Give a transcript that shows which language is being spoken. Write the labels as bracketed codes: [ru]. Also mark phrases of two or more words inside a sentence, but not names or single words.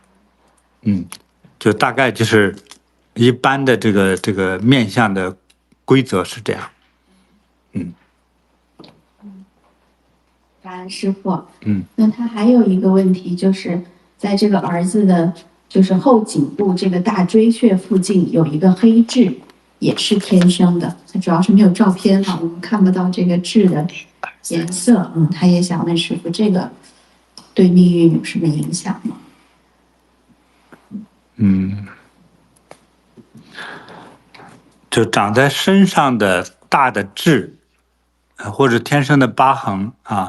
[zh] 就大概就是一般的這個面相的規則是這樣。感恩師父。那他還有一個問題，就是在這個兒子的，就是後頸部這個大椎穴附近有一個黑痣，也是天生的。他主要是沒有照片哈，我們看不到這個痣的顏色。他也想問師父，這個對命運有什麼影響嗎？就長在身上的大的痣，或者天生的疤痕啊。